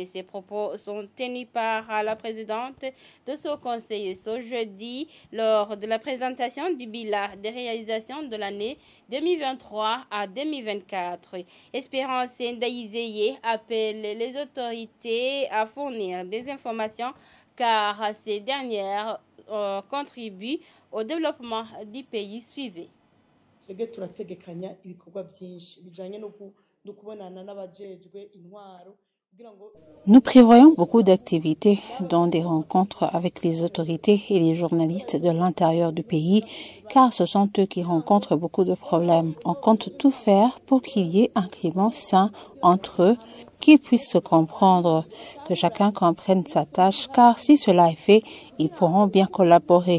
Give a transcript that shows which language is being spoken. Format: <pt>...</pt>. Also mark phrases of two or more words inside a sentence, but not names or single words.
<fr>Ces propos sont tenus par la présidente de ce conseil ce jeudi lors de la présentation du bilan des réalisations de l'année 2023 à 2024. Espérance Ndaïzeye appelle les autorités à fournir des informations car ces dernières contribuent au développement du pays suivi.</fr> <rn>turategekanya ibikorwa byinshi bijanye no kubonana n'abajejwe intwaro.</rn> <fr>Nous prévoyons beaucoup d'activités, dont des rencontres avec les autorités et les journalistes de l'intérieur du pays, car ce sont eux qui rencontrent beaucoup de problèmes. On compte tout faire pour qu'il y ait un climat sain entre eux, qu'ils puissent se comprendre, que chacun comprenne sa tâche, car si cela est fait, ils pourront bien collaborer.</fr>